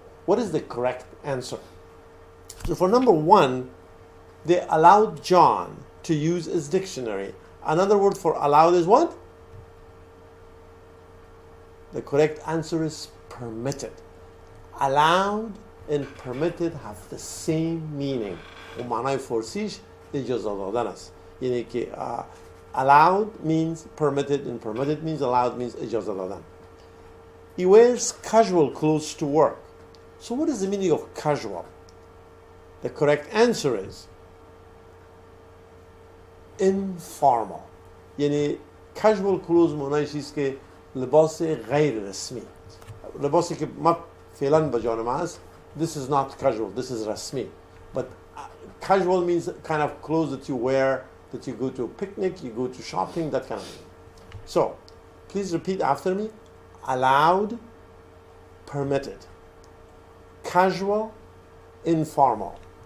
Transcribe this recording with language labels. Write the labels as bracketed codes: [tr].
[en] What is the correct answer? So for number 1, they allowed John to use his dictionary. Another word for allowed is what? The correct answer is permitted. Allowed and permitted have the same meaning. [fa] و معنای فارسیش اجازه دادن است. یعنی که [en] allowed means permitted and permitted means allowed means [fa] اجازه دادن. [en] He wears casual clothes to work. So what is the meaning of casual? The correct answer is informal. [fa] یعنی casual clothes معنایش است که لباس غیر رسمی. لباسی که ما فعلا به جان ما هست. [en] This is not casual, this is رسمی. But casual means kind of clothes that you wear, that you go to a picnic, you go to shopping, that kind of thing. So, please repeat after me. Allowed, permitted. Casual, informal.